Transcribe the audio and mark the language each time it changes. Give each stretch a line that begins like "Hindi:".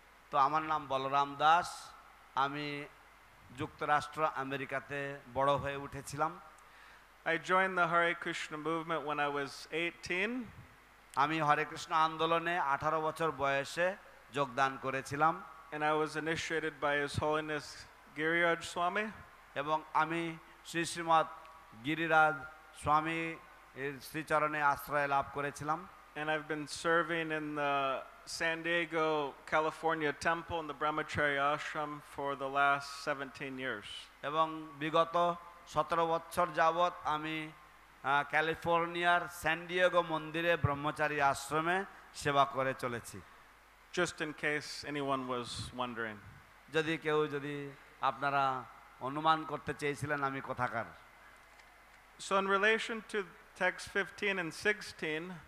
Bangla: তো আমার নাম বলরাম দাস, আমি যুক্তরাষ্ট্র আমেরিকাতে বড় হয়ে উঠেছিলাম।
English: I joined the Hare Krishna movement when I was 18.
Bangla: আমি হরে কৃষ্ণ আন্দোলনে 18 বছর বয়সে যোগদান করেছিলাম।
English: And I was initiated by His Holiness Giriraj Swami.
Bangla: এবং আমি শ্রী শ্রীমৎ গিরিরাজ স্বামী এর শ্রীচরণে আশ্রয় লাভ করেছিলাম।
English: And I've been serving in the San Diego, California temple in the Brahmacharya ashram for the last 17 years.
Bangla: এবং বিগত 17 বছর যাবত আমি ক্যালিফোর্নিয়ার স্যান ডিয়েগো মন্দিরে ব্রহ্মচারী আশ্রমে সেবা করে চলেছি।
English: Just in case anyone was wondering.
Bangla: যদি আপনারা অনুমান করতে চেয়েছিলেন আমি কোথাকার।
English: So in relation to text 15 and 16,